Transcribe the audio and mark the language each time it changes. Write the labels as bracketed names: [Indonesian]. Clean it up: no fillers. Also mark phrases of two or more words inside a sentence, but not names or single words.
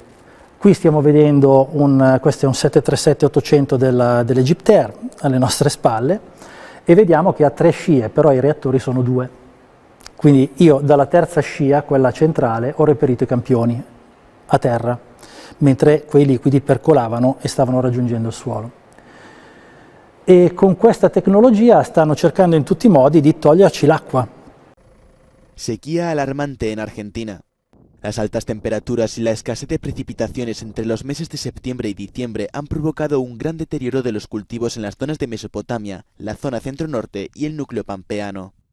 [Italian] Qui stiamo vedendo questo è un 737-800 dell'Egyptair alle nostre spalle e vediamo che ha 3 scie, però i reattori sono 2. Quindi io dalla terza scia, quella centrale, ho reperito i campioni a terra, mentre quei liquidi percolavano e stavano raggiungendo il suolo. E con questa tecnologia stanno cercando in tutti i modi di toglierci l'acqua. [Spanish] Sequía alarmante en Argentina. Las altas temperaturas y la escasez de precipitaciones entre los meses de septiembre y diciembre han provocado un gran deterioro de los cultivos en las zonas de Mesopotamia, la zona centro-norte y el núcleo pampeano.